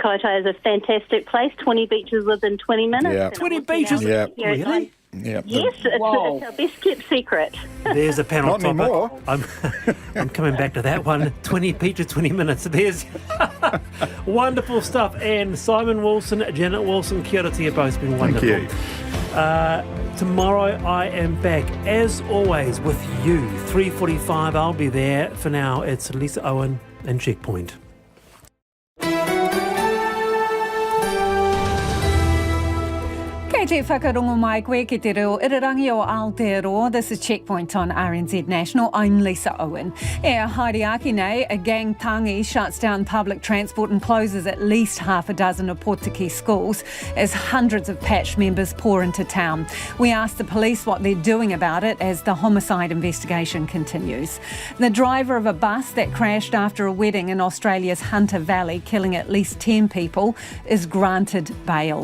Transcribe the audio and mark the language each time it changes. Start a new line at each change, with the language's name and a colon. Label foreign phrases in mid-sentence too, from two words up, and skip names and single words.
English: Kaitaia is a fantastic place, 20 beaches within 20 minutes. Yeah. 20 beaches? Yeah. Really? Yeah, yes, it's our best kept secret. There's a panel Not topic. anymore. I'm coming back to that one. 20 beaches, 20 minutes. There's wonderful stuff. And Simon Wilson, Janet Wilson,
Māori: kia ora
English: to you both. It's been wonderful. Thank you. Tomorrow I am back, as always, with you. 3:45, I'll be there. For now, it's Lisa Owen and Checkpoint.
Māori: Kei te whakarongo mai koe ki te reo irirangi o Aotearoa.
English: This is Checkpoint on RNZ National. I'm Lisa Owen.
Māori: Haere nei,
English: a gang tangi shuts down public transport and closes at least half a dozen Ōpōtiki schools as hundreds of patch members pour into town. We asked the police what they're doing about it as the homicide investigation continues. The driver of a bus that crashed after a wedding in Australia's Hunter Valley, killing at least 10 people, is granted bail.